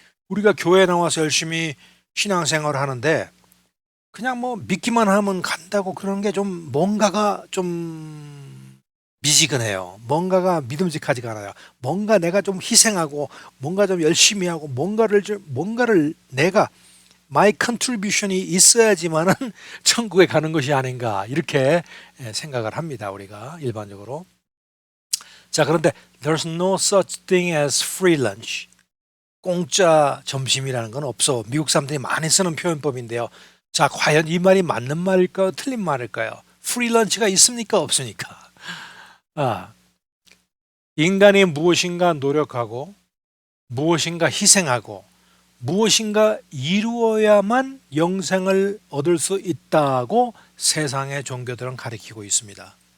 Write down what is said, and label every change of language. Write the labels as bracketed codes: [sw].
[ko] 우리가 교회 나와서 열심히 신앙생활을 하는데 그냥 뭐 믿기만 하면 간다고 그러는 게 좀 뭔가가 좀 미지근해요. 뭔가가 믿음직하지가 않아요. 뭔가 내가 좀 희생하고 뭔가 좀 열심히 하고 뭔가를 내가 [en] my contribution [ko] 이 있어야지만은 천국에 가는 것이 아닌가 이렇게 생각을 합니다. 우리가 일반적으로. 자, 그런데 [en] there's no such thing as free lunch. [ko] 공짜 점심이라는 건 없어. 미국 사람들이 많이 쓰는 표현법인데요. 자, 과연 이 말이 맞는 말일까요? 틀린 말일까요? 프리런치가 있습니까? 없습니까? 아, 인간이 무엇인가 노력하고 무엇인가 희생하고 무엇인가 이루어야만 영생을 얻을 수 있다고 세상의 종교들은 가리키고 있습니다.